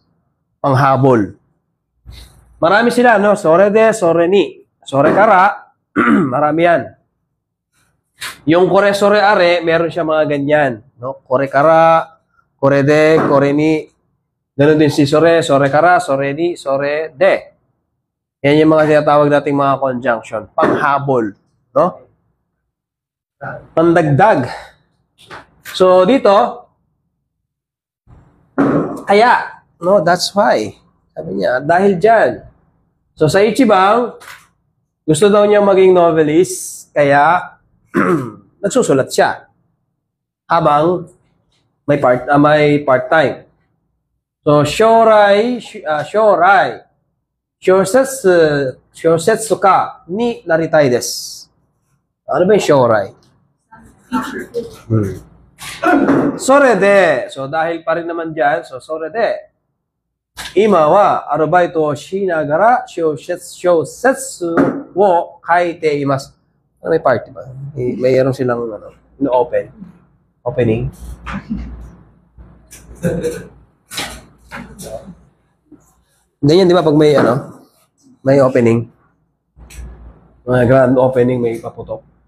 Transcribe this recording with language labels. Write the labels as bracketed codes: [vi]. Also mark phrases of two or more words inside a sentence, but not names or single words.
[tl] Panghabol. Marami sila, no? [ja] それで、それに。それから, [tl] marami yan. Yung [ja] これ それ あれ, [tl] meron siya mga ganyan. No? [ja] これから、これで、これに. [tl] Ganon din si [ja] それ、それから、それに、それで. [tl] Yan yung mga tinatawag nating mga conjunction. Panghabol. No? Pandagdag. So, dito, kaya, [en] no, that's why. [tl] Sabi niya, dahil dyan. So, sa Ichiban, gusto daw niya maging novelist, kaya, nagsusulat siya. Habang, may part-time. [ja] So, 将来、小説家になりたいです. [tl] Ano ba yung shorai? [ja] それで. [tl] So, dahil pa rin naman dyan, so, [ja] それで. 今はアルバイトをしながら小説を書いています. [tl] Ano may party ba? Mayroon silang opening. Ganyan, di ba, pag may opening. Mga grand opening, may paputok.